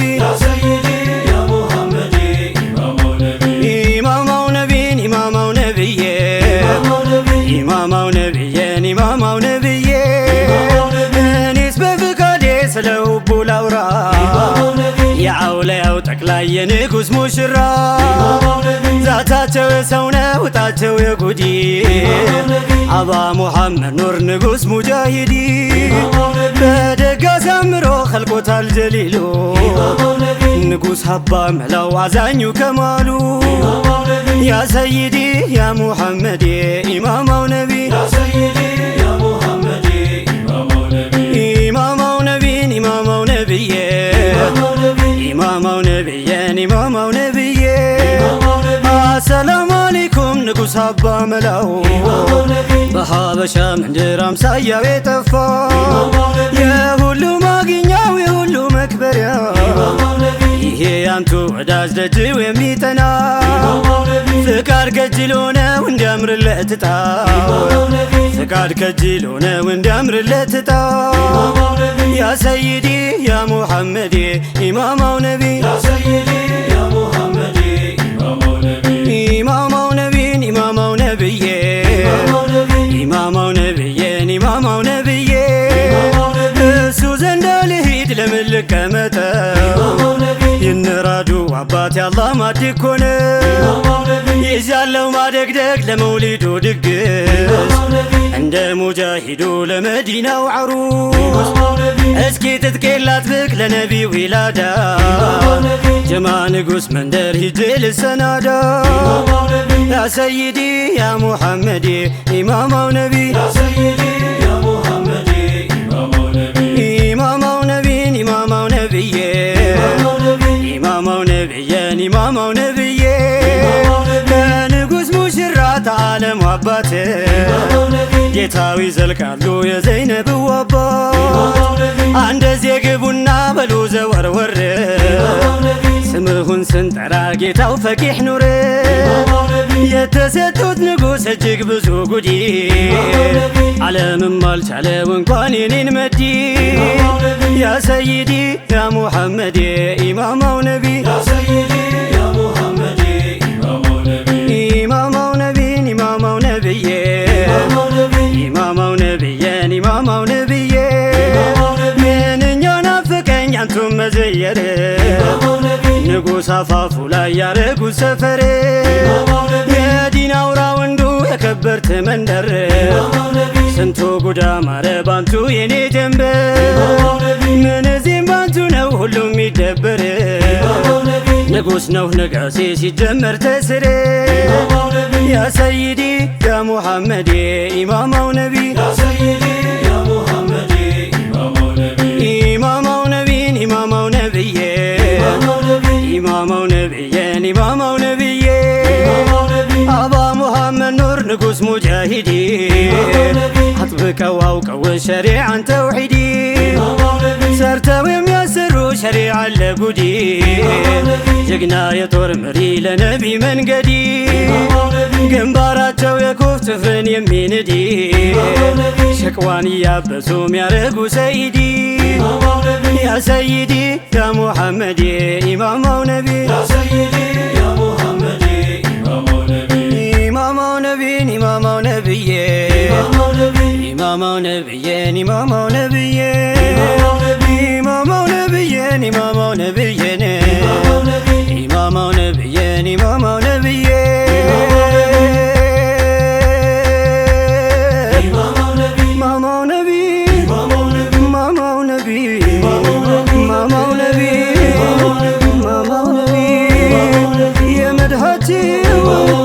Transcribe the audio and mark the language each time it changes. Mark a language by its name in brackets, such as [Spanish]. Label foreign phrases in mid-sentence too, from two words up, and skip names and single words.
[Arabic] يا سيدي يا محمد إمام ونبي [Amharic] ኢማማው ነቢን ኢማማው ነቢዬ ኢማማው ነቢዬን ኢማማው ነቢዬ እኔስ በፍቃዴ ስለ ሁቡ ላውራ የአውለያው ጠቅላይ የንጉሥ ሙሽራ ዛታቸው የሰው ነው እጣቸው የጉዲ አባ ሙሐመድ ኑር ንጉሥ ሙጃሂዲ በደግ አሳምሮ ኸልቆታል ጀሊሉ ንጉሥ ሀባ መላው አዛኙ ከማሉ [Arabic] يا سيدي يا محمد [Amharic] ኢማማው ነቢ [Arabic] يا سيدي يا محمد إمام ونبي [Amharic] ኢማማው ነቢን ኢማማው ነቢዬ ኢማማው ነቢዬን ኢማማው ነቢዬ [Arabic] السلام عليكم [Amharic] ንጉሥ አባ መላው በሀበሻ ምድር አምሳያው የጠፋ የሁሉ ማግኛው የሁሉ መክበሪያ ይሄ ያንቱ ወዳጅ ደጅው የሚጠና ፍቃድ ከጅሎ ነው እንዲያምርለት ዕጣው ፍቃድ ከጅሎ ነው እንዲያምርለት ዕጣው [Arabic] يا سيدي يا محمد [Amharic] ኢማማው ነቢ [Arabic] يا سيدي يا محمد إمام ونبي [Amharic] ኢማማው ነቢን ኢማማው ነቢዬ ኢማማው ነቢዬን ኢማማው ነቢዬ እሱ ዘንዳ ልሂድ ለምን ልቀመጠው ይንራዱ አባት ያላህ ማድ እኮ ነው ይዣለው ማደግደግ ለመውሊዱ ድግስ እንደ ሙጃሂዱ ለመዲናው ዓሩስ እስኪ ትጥቄን ላጥብቅ ለነቢ ዊላዳ ጀማ ንጉሥ መንደር ሂጄ ልሰናዳ [Arabic] يا سيدي يا محمد [Amharic] ኢማማው ነቢ [Arabic] يا سيدي يا محمد إمام ونبي [Amharic] ኢማማው ነቢን ኢማማው ነቢዬ ኢማማው ነቢዬን ኢማማው ነቢዬ ከንጉሥ ሙሽራ ተዓለም አባት ጌታዊ ዘልቃሉ የዘይነብ አባት አንደዚህ ግቡና በሉ ዘወርወር ስምህን ስንጠራ ጌታው ፈቂሕ ኑር የተሰጡት ንጉሥ እጅግ ብዙ ጉዲ ዓለምም አልቻለው እንኳን የኔን መዲ [Arabic] يا سيدي يا محمد [Amharic] ኢማማው ነቢ [Arabic] يا سيدي يا محمد إمام ونبي [Amharic] ኢማማው ነቢን ኢማማው ነቢዬ ኢማማው ነቢዬን ኢማማው ነቢዬ ምንኛ ናፍቀኝ አንቱን መዘየር ንጉሥ አፋፉ ላይ ያረጉት ሰፈር የዲን አውራ ወንዱ የከበርት መንደር ስንቱ ጉዳ ማረ ባንቱ የኔ ጀንበር ምን እዚህም ባንቱ ነው ሁሉም ይደበር ንጉሥ ነው ነጋሴ ሲጀመር ተስር [Arabic] يا سيدي يا محمد [Amharic] ኢማማው ነቢ [Arabic] يا سيدي يا محمد إمام ونبي [Amharic] ኢማማው ነቢን ኢማማው ነቢዬ ኢማማው ነቢዬን ኢማማው ነቢዬ አባ ሙሐመድ ኑር ንጉሥ ሙጃሂዲ አጥብቀው አውቀው ሸሪዓን ተውሒዲ ሰርተው የሚያሰሩ ሸሪዓ ለጉዲ ጀግና የጦር መሪ ለነቢ መንገዲ ግንባራቸው የኩፍ ጥፍርን የሚንዲ ሸቅዋን እያበሱ ሚያረጉ ሰይዲ [Arabic] يا سيدي يا محمد [Amharic] ኢማማው ነቢ [Arabic] يا سيدي يا محمد إمام ونبي [Amharic] ኢማማው ነቢን ኢማማው ነቢዬ ኢማማው ነቢዬን ኢማማው ነቢዬ ኢማማው ነቢዬን ኢማማው ነቢዬን ኢማማው ነቢዬን ኢማማው ነቢዬ [Arabic] إمام ونبي [Amharic] ማማው ነቢ [Arabic] إمام ونبي [Amharic] ማማው ነቢ ማማው ነቢ ማማው ነቢ የመድኃኒት